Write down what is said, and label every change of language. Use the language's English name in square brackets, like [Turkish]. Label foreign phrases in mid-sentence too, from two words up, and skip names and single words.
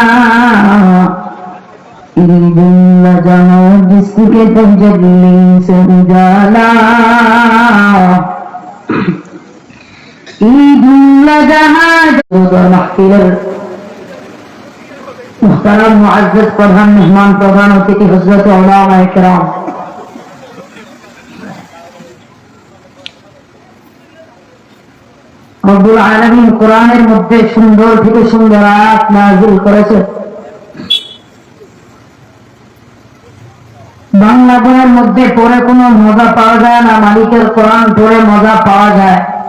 [Urdu] عید جہاں جس کے تجلی سے اجالا. عید جہاں محفل محترم معزز [Bangla] প্রধান মেহমান প্রধান অতিথি হযরত উলামায়ে কেরাম, রব্বুল আলামিন কোরআনের মধ্যে সুন্দর থেকে সুন্দর আয়াত নাযিল করেছেন। বাংলা বইয়ের মধ্যে পড়ে কোনো মজা পাওয়া যায় না, মালিকের কোরআন পড়ে মজা পাওয়া যায়।